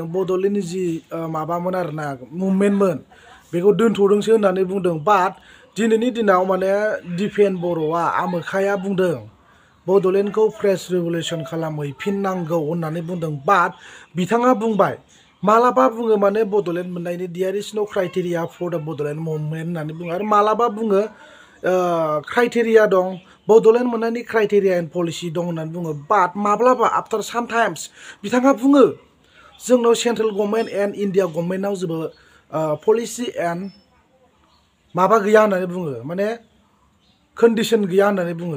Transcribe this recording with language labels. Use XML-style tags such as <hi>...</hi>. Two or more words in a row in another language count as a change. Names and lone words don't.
<brx>बड'लेण्डनि जि माबामोन आरोना मुभमेन्टमोन बेखौ दोनथ'दोंसो होननानै बुंदों। बाट दिनैनि दिनाव माने डिफेन बर'आ आमोखाया बुंदों बड'लेण्डखौ</brx> <en>fresh revolution</en> <brx>खालामहैफिननांगौ होननानै बुंदों। बाट बिथाङा बुंबाय मालाबा बुङो माने बड'लेण्ड मोननायनि</brx> <en>there is no criteria for the Bodoland movement</en> <brx>होननानै बुङो, आरो मालाबा बुङो क्राइटेरिया दं, बड'लेण्ड मोननायनि</brx> <en>criteria and policy</en> <brx>दं होननानै बुङो। बाट माब्लाबा</brx> <en>after some times</en> <brx>बिथाङा बुङो जोंनाव</brx> <en>central government and India governmentao</en> <brx>जेबो</brx> <en>policy and</en> <brx>माबा गैया होननानै बुङो, माने कन्डिसन गैया होननानै बुङो।</brx>